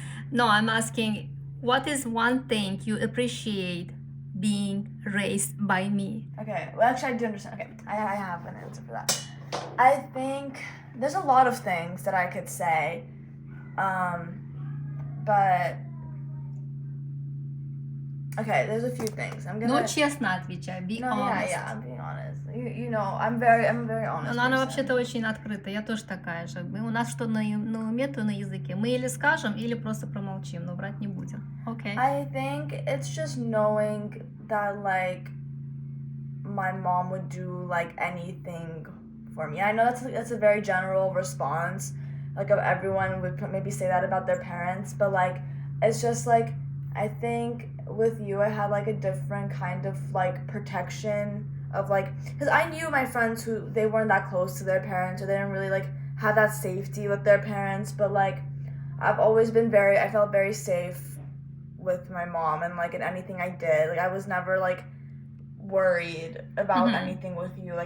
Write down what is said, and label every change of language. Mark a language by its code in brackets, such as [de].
[en] no, I'm asking, what is one thing you appreciate being raised by me? Okay, well, actually, I do understand. Okay, I have an answer for that. I think there's a lot of things that I could say, but okay, there's a few things. I'm gonna. [ru] Ну, честно отвечай, [en] be honest. Yeah, I'm being honest. You know, I'm very honest. [ru] Но она вообще-то очень открыта, я тоже такая же. У нас что на уме, то на языке. Мы или скажем, или просто промолчим, но врать не будем. [en] Okay. I think it's just knowing that, like, my mom would do, like, anything for me. I know that's a very general response, like, of everyone would maybe say that about their parents, but, like, it's just, like, I think with you, I had, like, a different kind of, like, protection of, like, because I knew my friends who, they weren't that close to their parents, or they didn't really, like, have that safety with their parents, but, like, I've always been I felt very safe with my mom, and, like, in anything I did, like, I was never, like, worried about anything with you.